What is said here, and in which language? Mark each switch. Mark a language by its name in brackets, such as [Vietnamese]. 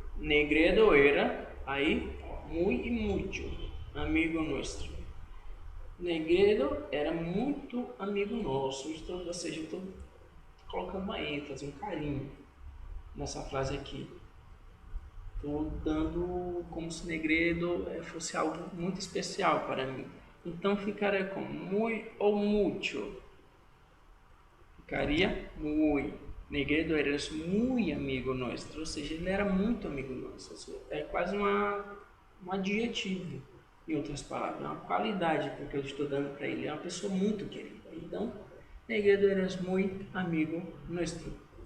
[Spanish] Negredo era, aí, muy y mucho amigo nuestro. [Portuguese] Negredo era muito amigo nosso. Ou seja, estou colocando uma ênfase, um carinho nessa frase aqui. Estou dando como se Negredo fosse algo muito especial para mim. Então ficaria como muy ou mucho. Ficaria muy. Negredo era muito amigo nosso, ou seja, ele era muito amigo nosso. É quase um adjetivo, em outras palavras, uma qualidade porque eu estou dando para ele. É uma pessoa muito querida. Então, Negredo era muito amigo nosso.